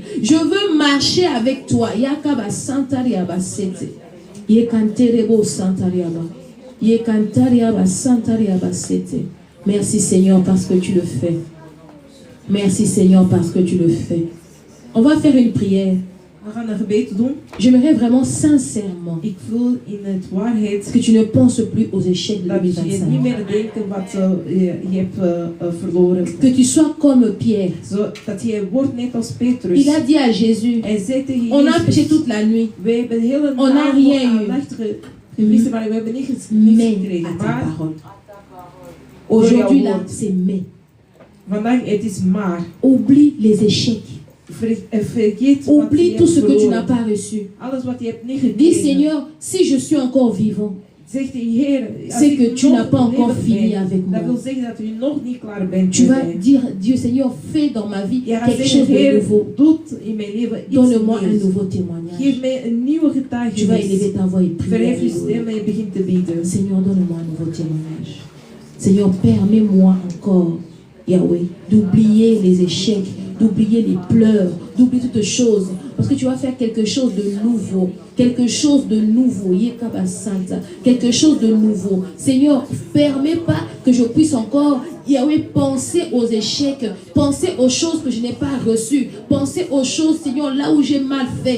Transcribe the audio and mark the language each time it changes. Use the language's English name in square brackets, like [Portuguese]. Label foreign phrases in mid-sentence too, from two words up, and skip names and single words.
[French] Je veux marcher avec toi. Yakaba Santariaba Sete. Yekanterebo Santariaba. Yekantariaba Santariaba Sete. Merci Seigneur parce que tu le fais. Merci Seigneur parce que tu le fais. On va faire une prière. [Dutch] We gaan een gebed doen. [French] J'aimerais vraiment sincèrement [Dutch] Ik voel in het waarheid [French] que tu ne penses plus aux échecs de [Dutch] dat je niet [French] 2025. [Dutch] meer denkt wat je hebt verloren. [French] Que tu sois comme Pierre. [Dutch] Dat je wordt net als Petrus. [French] Il a dit à Jésus, [Dutch] Hij zei tegen [French] on a [Dutch] Jezus, [French] péché toute la nuit, [Dutch] we hebben de hele [French] on n'a rien eu. [Dutch] nacht gevist, maar we hebben niks [French] mais à [Dutch] gekregen. [French] ta [Dutch] Maar [French] parole. Aujourd'hui là, [Dutch] woord. [French] c'est mais. [Dutch] vandaag het is maar. [French] Oublie les échecs. [Dutch] Vergeet wat [French] Oublie [Dutch] je [French] tout [Dutch] hebt [French] ce que tu [Dutch] verloren. [French] n'as pas reçu. [Dutch] Alles wat je hebt niet [French] Dis [Dutch] gekregen. [French] Seigneur, si je suis encore vivant, [Dutch] Zegt de Heer, als [French] c'est [Dutch] ik [French] que tu [Dutch] nog [French] n'as pas encore [Dutch] levend [French] fini [Dutch] ben, [French] avec moi. [Dutch] dat wil zeggen dat u nog niet klaar bent [French] Tu [Dutch] met [French] vas [Dutch] mij. [French] dire, Dieu Seigneur, fais dans ma vie [Dutch] Je gaat [French] quelque [Dutch] zeggen, [French] chose de [Dutch] Heer, [French] nouveau. [Dutch] doet in mijn leven iets [French] Donne-moi un [Dutch] nieuws. [French] nouveau témoignage. [Dutch] Geef mij een nieuwe [French] Tu vas [Dutch] getuigenis. [French] élever ta voix et prier. [Dutch] Verhef je [French] Alléluia. [Dutch] stem en je begint te bidden. [French] Seigneur, donne-moi un nouveau témoignage. Seigneur, permets-moi encore, Yahweh, d'oublier les échecs, d'oublier les pleurs, d'oublier toutes choses. Parce que tu vas faire quelque chose de nouveau. Quelque chose de nouveau. Yekaba Santa. Quelque chose de nouveau. Seigneur, permets pas que je puisse encore, Yahweh, penser aux échecs, penser aux choses que je n'ai pas reçues, penser aux choses, Seigneur, là où j'ai mal fait.